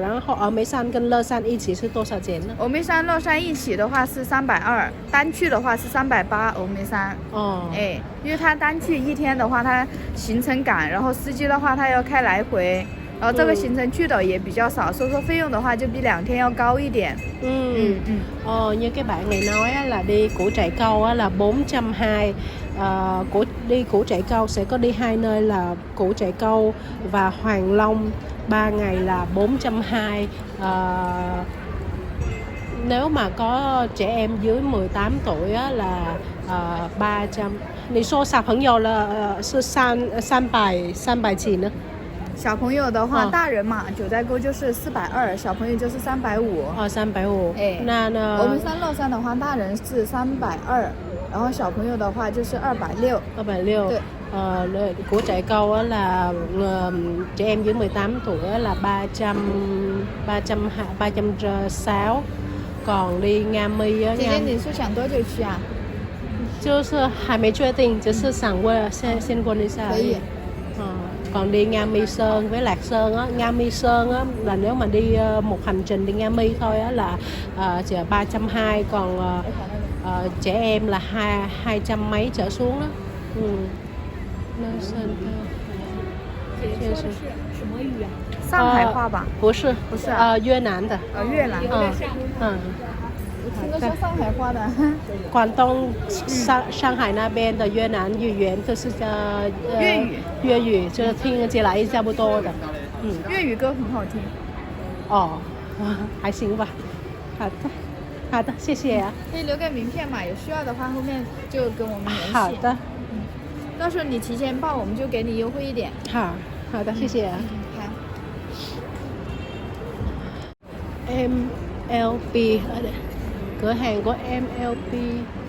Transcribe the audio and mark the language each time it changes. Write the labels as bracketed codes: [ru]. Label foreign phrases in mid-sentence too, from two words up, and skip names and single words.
[zh] 然后峨眉山跟乐山一起是多少钱呢？峨眉山、乐山一起的话是320，单去的话是380。峨眉山。因为它单去1天的话，它行程赶，然后司机的话他要开来回。然后这个行程去的也比較少，所以說費用的話就比2天要高一點。 [vi] Như cái bạn này nói là đi Củ Trại Câu là 420. Đi Củ Trại Câu sẽ có đi 2 nơi là Củ Trại Câu và Hoàng Long 3 ngày là 420. Nếu mà có trẻ em dưới 18 tuổi là 300. [zh] 你说小朋友了是300几呢？小朋友的话，大人嘛，九寨沟就是420，小朋友就是350。 350。那峨眉山、乐山的话，大人是320，然後小朋友的話就是260。 260。對。 [vi] Của Trại Câu là trẻ em dưới 18 tuổi là 360. Còn đi Nga Mi á。姐 [zh] 姐，你是想多久去啊？就是还没确定，只是想问先问一下。可以。 [vi] Còn đi Nga Mi Sơn với Lạc Sơn á, Nga Mi Sơn á là nếu mà đi một hành trình đi Nga Mi thôi á là chỉ 320, còn trẻ em là 200 mấy trở xuống đó. Sơn [zh] 这是什么语啊？上海话吧？不是，越南的。越南。我听的是上海话的。广东上海那边的越南语言就是粤语。粤语就是听起来差不多的。粤语歌很好听。哦，还行吧。好的，好的，谢谢啊。可以留个名片嘛，有需要的话后面就跟我们联系。好的。到时候你提前报，我们就给你优惠一点。好，好的，谢谢啊。好。 [vi] MLB cửa hàng của MLB.